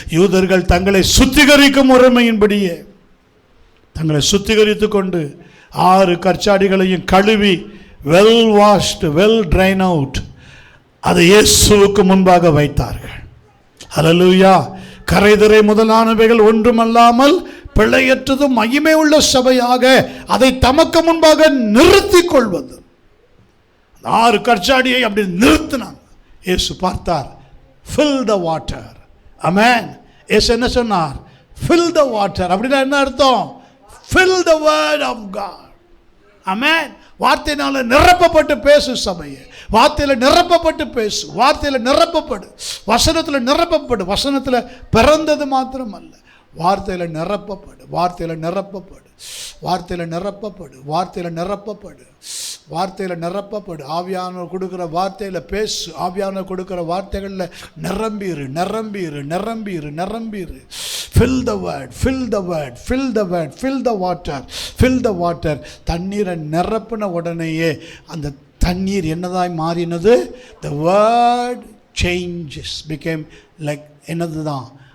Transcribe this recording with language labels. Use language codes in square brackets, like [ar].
[ta] யூதர்கள் தங்களை சுத்திகரிக்கும் முறைமையின்படியே தங்களை சுத்திகரித்து கொண்டு 6 கற்சாடிகளையும் கழுவி [en] well washed, well drain out, [ta] அதை இயேசுவுக்கு முன்பாக வைத்தார்கள். ஹல்லேலூயா. கரைதிரை முதலானவைகள் ஒன்றுமல்லாமல் பிழையற்றதும் மகிமை உள்ள சபையாக அதை தமக்கு முன்பாக நிறுத்திக் கொள்வது. 6 கற்சாடியை அப்படி நிறுத்தினாங்க. இயேசு பார்த்தார், [en] fill the water. [ta] Amen. இயேசு என்ன சொன்னார்? [en] fill the water. [ta] அப்படின்னா என்ன அர்த்தம்? [en] fill the word of God. Amen. [ta] வார்த்தையினால நிரப்பப்பட்டு பேசு சபையே, வார்த்தையில் நிரப்பப்பட்டு பேசு, வார்த்தையில் நிரப்பப்படு, வசனத்தில் நிரப்பப்படு. வசனத்தில் பிறந்தது மாத்திரம் அல்ல, வார்த்தையில் நிரப்பப்படு, வார்த்தையில் நிரப்பப்படு, வார்த்தையில் நிரப்பப்படு, வார்த்தையில் நிரப்பப்படு, வார்த்தையில் நிரப்பப்படு. ஆவியானவர் கொடுக்குற வார்த்தையில் பேசு, ஆவியானவர் கொடுக்குற வார்த்தைகளில் நிரம்பிரு, நிரம்பிரு, நிரம்பிரு, நிரம்பிரு. [en] fill the word, fill the word, fill the word, fill the water, fill the water. [ta] தண்ணீரை நிரப்பின உடனேயே அந்த தண்ணீர் என்னதாய் மாறினது? [en] the word changes, became like [ta] என்னது தான்?